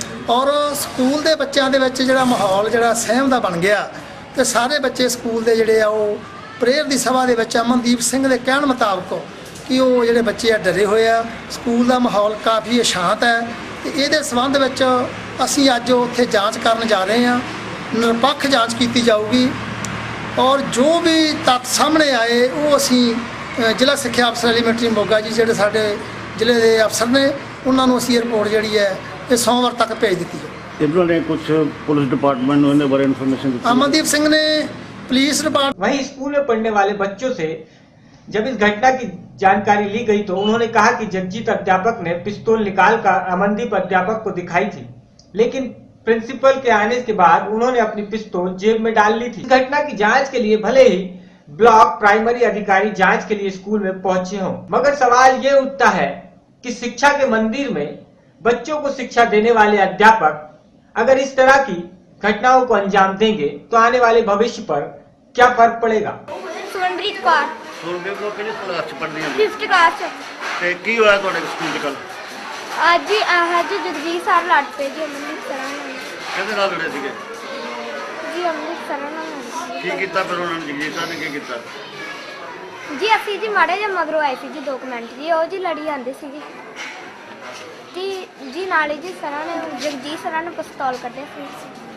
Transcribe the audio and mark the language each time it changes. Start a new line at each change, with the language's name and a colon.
Punjabi: ਔਰ ਸਕੂਲ ਦੇ ਬੱਚਿਆਂ ਦੇ ਵਿੱਚ ਜਿਹੜਾ ਮਾਹੌਲ ਜਿਹੜਾ ਸਹਿਮ ਦਾ ਬਣ ਗਿਆ ਤੇ ਸਾਰੇ ਬੱਚੇ ਸਕੂਲ ਦੇ ਜਿਹੜੇ ਆ ਉਹ ਪ੍ਰੇਅਰ ਦੀ ਸਭਾ ਦੇ ਵਿੱਚ ਅਮਨਦੀਪ ਸਿੰਘ ਦੇ ਕਹਿਣ ਮੁਤਾਬਕ ਕਿ ਉਹ ਜਿਹੜੇ ਬੱਚੇ ਆ ਡਰੇ ਹੋਏ ਆ, ਸਕੂਲ ਦਾ ਮਾਹੌਲ ਕਾਫੀ ਅਸ਼ਾਂਤ ਹੈ ਤੇ ਇਹਦੇ ਸੰਬੰਧ ਵਿੱਚ ਅਸੀਂ ਅੱਜ ਉੱਥੇ ਜਾਂਚ ਕਰਨ ਜਾ ਰਹੇ ਹਾਂ। ਨਿਰਪੱਖ ਜਾਂਚ ਕੀਤੀ ਜਾਊਗੀ ਔਰ ਜੋ ਵੀ ਤੱਥ ਸਾਹਮਣੇ ਆਏ ਉਹ ਅਸੀਂ ਜ਼ਿਲ੍ਹਾ ਸਿੱਖਿਆ ਅਫਸਰ ਐਲੀਮੈਂਟਰੀ ਮੋਗਾ ਜੀ ਜਿਹੜੇ ਸਾਡੇ ਜ਼ਿਲ੍ਹੇ ਦੇ ਅਫਸਰ ਨੇ ਉਹਨਾਂ ਨੂੰ ਅਸੀਂ ਰਿਪੋਰਟ ਜਿਹੜੀ ਹੈ ਇਹ ਸੋਮਵਾਰ ਤੱਕ ਭੇਜ ਦਿੱਤੀ ਹੈ।
Hindi: इन्होंने कुछ पुलिस डिपार्टमेंट में इन्हें बारे इन्फॉर्मेशन दी। अमनदीप सिंह ने पुलिस डिपार्टमेंट वहीं स्कूल में पढ़ने वाले बच्चों से जब इस घटना की जानकारी ली गई तो उन्होंने कहा कि जगजीत अध्यापक ने पिस्तौल निकालकर अमनदीप अध्यापक को दिखाई थी, लेकिन प्रिंसिपल के आने के बाद उन्होंने अपनी पिस्तौल जेब में डाल ली थी। इस घटना की जांच के लिए भले ही ब्लॉक प्राइमरी अधिकारी जांच के लिए स्कूल में पहुंचे हों, मगर सवाल ये उठता है कि शिक्षा के मंदिर में बच्चों को शिक्षा देने वाले अध्यापक अगर इस तरह की घटनाओं को अंजाम देंगे तो आने वाले भविष्य पर क्या फर्क पड़ेगा। सुमनप्रीत कौर
Punjabi: सुनदेव को किस क्लास च पढ़दी हैं?
English: 5th class
Punjabi: ते की होया ਤੁਹਾਡੇ ਸਕੂਲ ਚ ਕੱਲ? ਅੱਜ ਜਗਜੀਤ ਸਰ ਲੜ ਪਏ ਜੀ ਅਮਨਦੀਪ ਸਰ ਨਾਲ। ਕਿਹਦੇ ਨਾਲ ਲੜੇ ਸੀਗੇ? ਜੀ ਅਮਨਦੀਪ ਸਰ ਨਾਲ। ਕੀ ਕੀਤਾ ਫਿਰ ਉਹਨਾਂ ਨੇ? ਜਗਜੀਤ ਸਰ ਨੇ ਕੀ ਕੀਤਾ? ਜੀ ਅਸੀਂ ਜੀ ਮਾੜੇ ਜਿਹਾ ਮਗਰੋਂ ਆਏ ਸੀ ਜੀ 2 ਮਿੰਟ ਜੀ, ਉਹ ਜੀ ਲੜੀ ਜਾਂਦੇ ਸੀ ਜੀ ਨਾਲੇ ਜੀ ਸਰਾਂ ਨੇ ਜਗਜੀਤ ਸਰਾਂ ਨੇ ਪਿਸਤੌਲ ਕੱਢਿਆ ਸੀ।